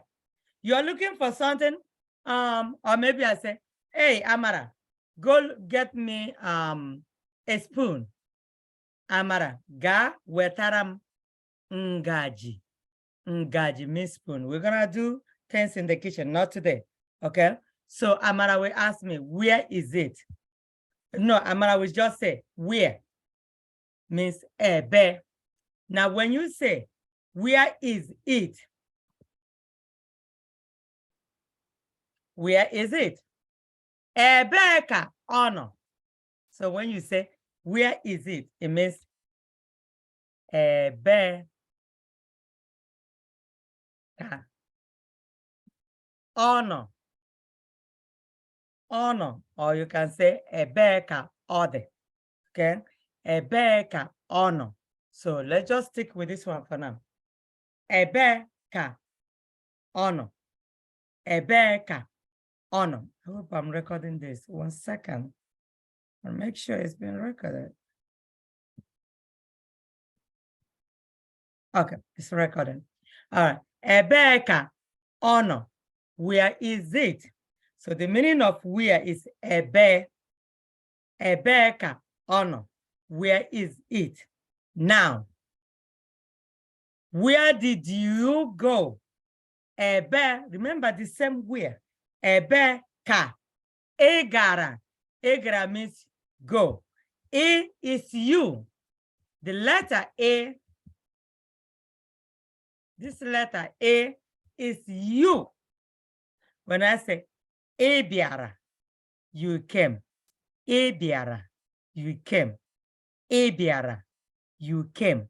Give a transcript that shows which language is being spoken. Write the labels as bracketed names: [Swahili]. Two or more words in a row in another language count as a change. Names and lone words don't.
[English] You're looking for something, or maybe I say, hey, Amara, go get me a spoon. [Igbo] Amara, ga wetaram ngaji. [English] Ngaji means spoon. We're gonna do things in the kitchen, not today. Okay. So Amara will ask me, where is it? No, Amara will just say, where? Means ebe. Now, when you say, where is it? Where is it? [Igbo] Ebe ka ono. [English] So when you say, where is it? It means [Igbo] ebe ka ono. [English] Ono, or you can say [Igbo] ebe ka ode. Okay? Ebe ka ono. [English] So let's just stick with this one for now. [Igbo] Ebe ka ono. Ebe ka ono. [English] I hope I'm recording this. 1 second. I'll make sure it's been recorded. Okay, it's recording. All right. [Igbo] Ebe ka ono. [English] Where is it? So the meaning of where is ebe. [Igbo] Ebe ka ono. [English] Where is it? Now, where did you go? Ebe, remember the same where. [Igbo] Ebe ka. Egara. [English] Egara means go. E is you. The letter A, this letter A is you. When I say Ebiara, you came. Ebiara, you came. Ebiara, you came.